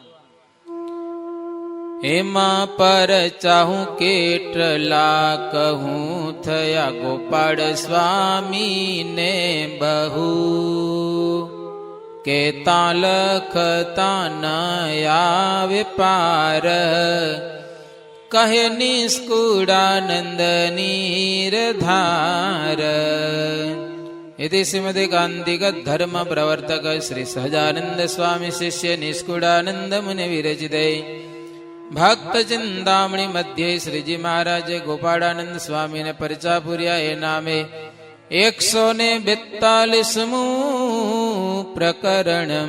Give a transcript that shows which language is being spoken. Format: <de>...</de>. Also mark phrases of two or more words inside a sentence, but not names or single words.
<gu>એમાં પર ચાહું કેટલા કહું, થયા ગોપાળ સ્વામી ને બહુ. કેતા લખતા ન આવે પાર, કહે નિષ્કુળાનંદ નીરધાર.</gu> <sa>इति श्रीमदे कांतिगत धर्म प्रवर्तक श्री सहजानंद स्वामी शिष्य निष्कुड़ानंद मुनि विरचिते भक्त चिंतामणि मध्य श्रीजी महाराज गोपाळानंद स्वामी</sa> <gu>ને પરિચા પુર્યા એ નામે</gu> <sa>142 प्रकरणम.</sa>